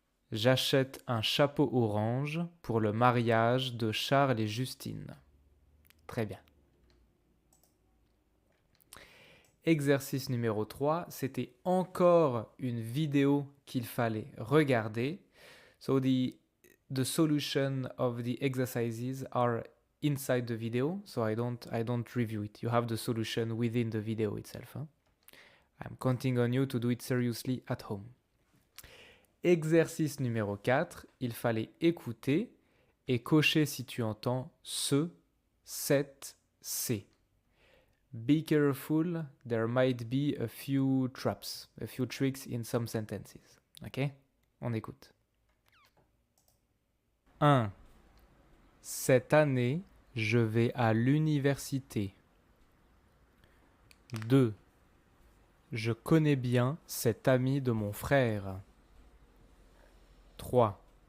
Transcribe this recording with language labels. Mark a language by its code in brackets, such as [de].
[fr] J'achète un chapeau orange pour le mariage de Charles et Justine. Très bien. Exercice numéro 3, c'était encore une vidéo qu'il fallait regarder. [en] So the solution of the exercises are inside the video, so I don't review it. You have the solution within the video itself. I'm counting on you to do it seriously at home. [fr] Exercice numéro 4, il fallait écouter et cocher si tu entends ce, cette, c'est. [en] Be careful, there might be a few traps, a few tricks in some sentences. Ok? [fr] On écoute. 1. Cette année, je vais à l'université. 2. Je connais bien cet ami de mon frère. 3.